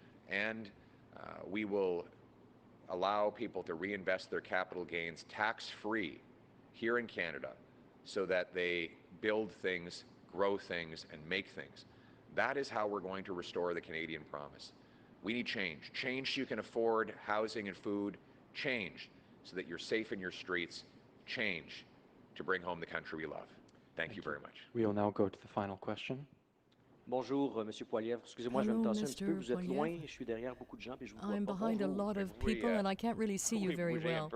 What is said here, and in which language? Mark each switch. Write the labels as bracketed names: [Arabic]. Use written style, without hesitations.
[English] And we will allow people to reinvest their capital gains tax-free here in Canada so that they build things, grow things, and make things. That is how we're going to restore the Canadian promise. We need change. Change so you can afford housing and food. Change so that you're safe in your streets. Change to bring home the country we love. Thank you very much. We will now go to the final question. [French] Bonjour, Monsieur Poilievre. Excusez-moi, je vais me tasser un petit peu. Vous êtes loin, je suis derrière beaucoup de gens, puis je vous vois [English] I'm [French] pas. [English] behind a lot of people, and I can't really see you very well.